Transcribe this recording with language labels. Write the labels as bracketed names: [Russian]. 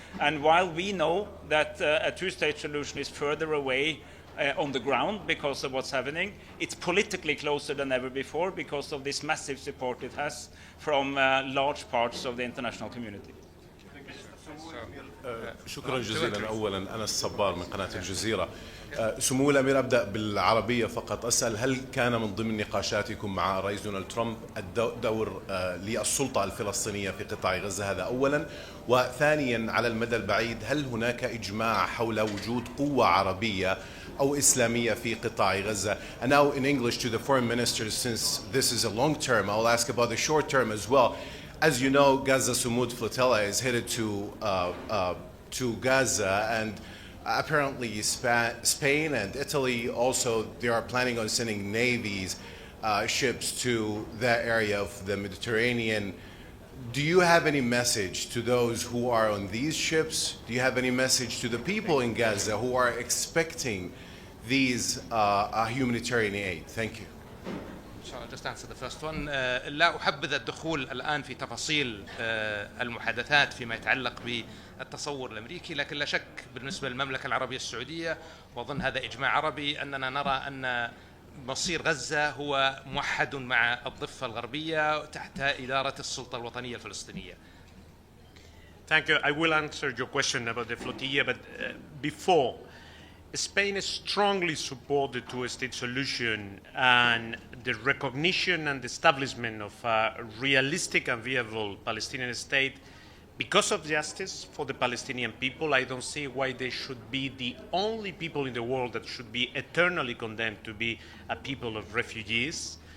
[English] And while we know that a two-state solution is further away on the ground because of what's happening, it's politically closer than ever before because of this massive support it has from large parts of the international community. [Arabic] شكرا جزيلا. أولا أنا الصبار من قناة الجزيرة. سمو الأمير، أبدأ بالعربية فقط. أسأل هل كان من ضمن نقاشاتكم مع الرئيس دونالد ترامب الدور للسلطة الفلسطينية في قطاع غزة؟ هذا أولا. وثانيا على المدى البعيد هل هناك إجماع حول وجود قوة عربية أو إسلامية في قطاع غزة؟ [English] And now in English to the foreign minister, since this is a long term, I'll ask about the short term as well. As you know, Gaza Sumud flotilla is headed to Gaza, and apparently Spain and Italy also, they are planning on sending navies, ships to that area of the Mediterranean. Do you have any message to those who are on these ships? Do you have any message to the people in Gaza who are expecting these humanitarian aid? Thank you. I'll just answer the first one. [Arabic] لا أحبذ الدخول الآن في تفاصيل المحادثات فيما يتعلق بالتصور الأمريكي، لكن لا شك بالنسبة للمملكة العربية السعودية، وأظن هذا إجماع عربي، أننا نرى أن مصير غزة هو موحد مع الضفة الغربية تحت إدارة السلطة الوطنية الفلسطينية. [English] Thank you. I will answer your question about the flotilla, but before, Spain strongly supports the two-state solution and the recognition and establishment of a realistic and viable Palestinian state. Because of justice for the Palestinian people, I don't see why they should be the only people in the world that should be eternally condemned to be a people of refugees.